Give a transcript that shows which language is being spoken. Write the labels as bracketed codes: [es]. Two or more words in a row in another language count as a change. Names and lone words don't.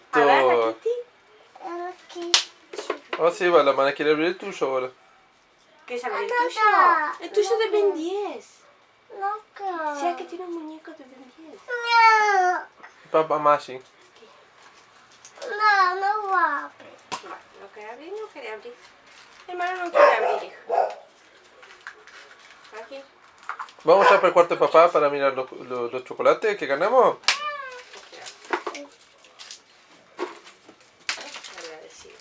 [es] Agarra, Titi. [pt] Ela quis. Ó, [es] Seba, la mana quiere abrir el tuyo ahora. ¿Qué es abrir el No, tuyo? no. El tuyo de Ben 10. [pt] Não quero. [es] O sea que tiene un muñeco de Ben 10. [pt] Não. [es] Papá Machi. [pt] Não, não abre. [es] Bueno, no quiere abrir, no quiere abrir. Hermano no quiere abrir, hijo. Aquí. Vamos ya para el cuarto de papá para mirar los chocolates que ganamos. Agradecido.